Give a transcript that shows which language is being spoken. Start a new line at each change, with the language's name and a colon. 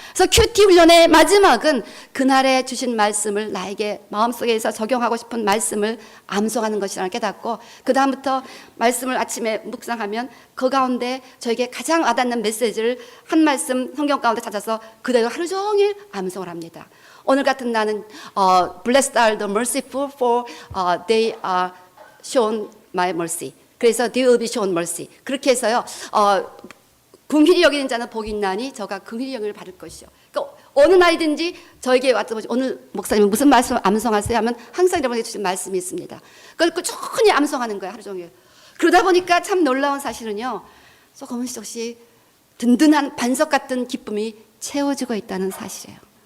Korean: 그래서 큐티 훈련의 마지막은 그날에 주신 말씀을 나에게 마음속에서 적용하고 싶은 말씀을 암송하는 것이라는 깨닫고, 그 다음부터 말씀을 아침에 묵상하면 그 가운데 저에게 가장 와닿는 메시지를 한 말씀 성경 가운데 찾아서 그대로 하루 종일 암송을 합니다. 오늘 같은 날은
English: Blessed are the merciful, for they are shown my mercy.
Korean: 그래서
English: they will be shown mercy.
Korean: 그렇게 해서요. 긍휼히 여기는 자는 복이 있나니 저가 긍휼히 여김을 받을 것이요. 그러니까 어느 날이든지 저에게 왔던 오늘 목사님은 무슨 말씀을 암송하세요 하면 항상 여러분에게 주신 말씀이 있습니다. 그걸 꾸준히 암송하는 거예요, 하루 종일. 그러다 보니까 참 놀라운 사실은요, 조금씩 든든한 반석 같은 기쁨이 채워지고 있다는 사실이에요.